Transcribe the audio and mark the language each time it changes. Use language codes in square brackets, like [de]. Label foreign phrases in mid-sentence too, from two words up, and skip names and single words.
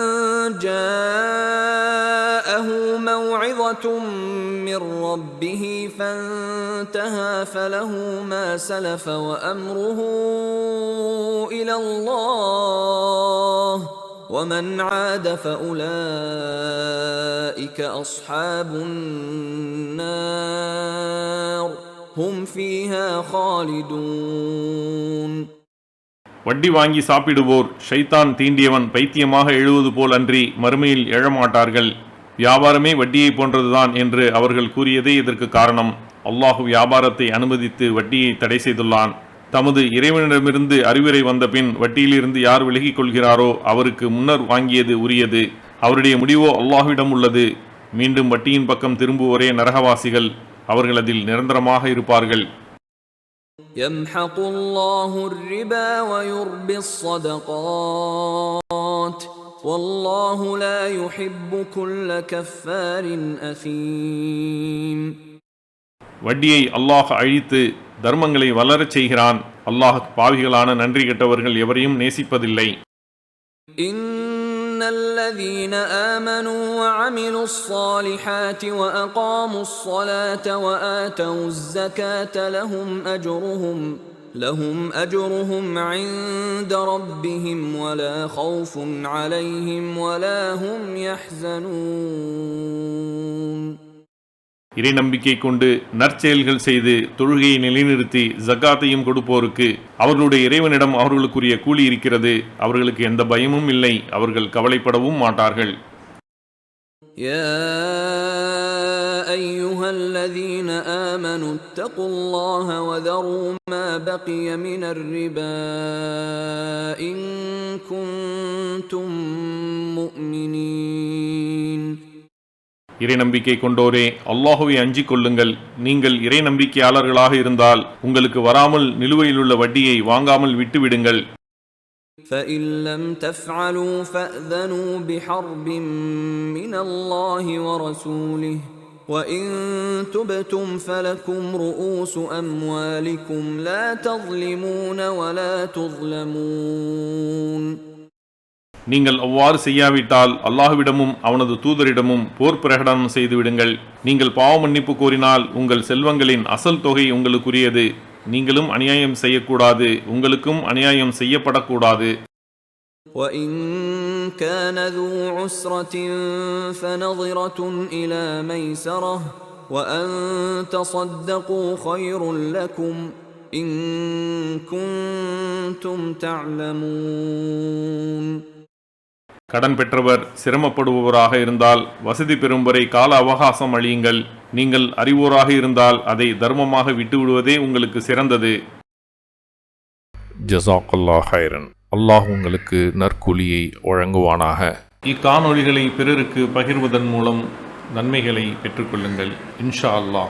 [ar] جاءه موعظة من ربه فانتهى فله ما سلف وأمره إلى الله ومن عاد فأولئك أصحاب النار هم فيها خالدون. [ta] வட்டி வாங்கி சாப்பிடுவோர் ஷைத்தான் தீண்டியவன் பைத்தியமாக எழுவது போல் அன்றி மறுமையில் எழமாட்டார்கள். வியாபாரமே வட்டியை போன்றதுதான் என்று அவர்கள் கூறியதே இதற்கு காரணம். அல்லாஹு வியாபாரத்தை அனுமதித்து வட்டியை தடை செய்துள்ளான். தமது இறைவனிடமிருந்து அறிவுரை வந்த பின் வட்டியிலிருந்து யார் விலகிக் கொள்கிறாரோ அவருக்கு முன்னர் வாங்கியது உரியது. அவருடைய முடிவோ அல்லாஹுவிடம் உள்ளது. மீண்டும் வட்டியின் பக்கம் திரும்புவோரே நரகவாசிகள். அவர்கள் அதில் நிரந்தரமாக இருப்பார்கள். [ar] يمحق الله الربا ويربي الصدقات والله لا يحب كل كفار أثيم. [ta] வட்டியை அல்லாஹ் அழித்து தர்மங்களை வளரச் செய்கிறான். அல்லாஹ் பாவிகளான நன்றி கெட்டவர்கள் எவரையும் நேசிப்பதில்லை. [ar] إن الذين آمنوا وعملوا الصالحات وأقاموا الصلاة وآتوا الزكاة لهم أجرهم عند ربهم ولا خوف عليهم ولا هم يحزنون. [ta] இறை நம்பிக்கை கொண்டு நற்செயல்கள் செய்து தொழுகையை நிலைநிறுத்தி ஜக்காத்தையும் கொடுப்போருக்கு அவர்களுடைய இறைவனிடம் அவர்களுக்குரிய கூலி இருக்கிறது. அவர்களுக்கு எந்த பயமும் இல்லை, அவர்கள் கவலைப்படவும் மாட்டார்கள். [ar] يا أيها الذين آمنوا اتقوا الله وذروا ما بقي من الربا إن كنتم مؤمنين. [ta] இறை நம்பிக்கை கொண்டோரே, அல்லாஹுவை அஞ்சிக் கொள்ளுங்கள். நீங்கள் இறை நம்பிக்கையாளர்களாக இருந்தால் உங்களுக்கு வராமல் நிலுவையிலுள்ள வட்டியை வாங்காமல் விட்டுவிடுங்கள். [ar] فإن لم تفعلوا فأذنوا بحرب من الله ورسوله وإن تبتم فلكم رؤوس أموالكم لا تظلمون ولا تظلمون. [ta] நீங்கள் அவ்வாறு செய்யாவிட்டால் அல்லாஹ்விடமும் அவனது தூதரிடமும் போர் பிரகடனம் செய்து விடுங்கள். நீங்கள் பாவ மன்னிப்பு கோரினால் உங்கள் செல்வங்களின் அசல் தொகை உங்களுக்குரியது. நீங்களும் அநியாயம் செய்யக்கூடாது, உங்களுக்கும் அநியாயம் செய்யப்படக்கூடாது. [ar] وَإِن كَانَ ذُو عُسْرَةٍ فَنَظِرَةٌ إِلَى مَيْسَرَةٍ وَأَن تَصَدَّقُوا خَيْرٌ لَكُمْ إِن كُنتُمْ تَعْلَمُونَ. [ta] கடன் பெற்றவர் சிரமப்படுபவராக இருந்தால் வசதி பெறும் வரை கால அவகாசம் அளியுங்கள். நீங்கள் அறிவோராக இருந்தால் அதை தர்மமாக விட்டுவிடுவதே உங்களுக்கு சிறந்தது. [ar] جزاك الله خيرا. [ta] அல்லாஹ் உங்களுக்கு நற்கூலியை வழங்குவானாக. இக்காணொளிகளை பிறருக்கு பகிர்வதன் மூலம் நன்மைகளை பெற்றுக்கொள்ளுங்கள் [ar] إن شاء الله.